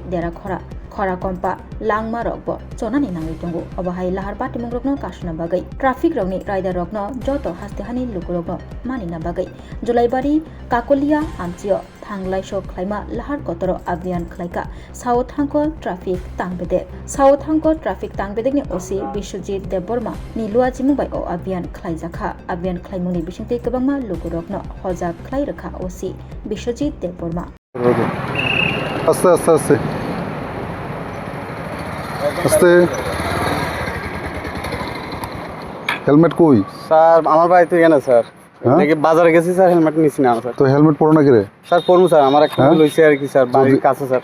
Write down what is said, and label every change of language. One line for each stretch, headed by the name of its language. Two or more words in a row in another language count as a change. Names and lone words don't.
Kok Borok: dera khora kompa langma rokbo chonani nangai tongo obahai lahar patimung rokno kasna bagai traffic rokni rider rokno joto haste hani lukurokno manina bagai Julaibari Kakolia Amchio Thanglai Shok Khlaima Lahar Kotoro Abhiyan Khlaika South Hangko traffic tangbede South Hangko traffic tangbede ni OC Bishojit Deborma ni luajimu bai o Abhiyan Khlaijakha Abhiyan Khlaimuni bisingte kabangma lukurokno hojak khlai rakha OC Bishojit Deborma
Bangla: আস্তে আস্তে আস্তে আস্তে হেলমেট কই স্যার আমার বাড়ি তো এখানে স্যার নাকি বাজারে গেছি স্যার হেলমেট নিছি না স্যার তো হেলমেট পরো না কি রে স্যার পরমু স্যার আমার একটা লইছে আর কি স্যার বাড়ির কাছে স্যার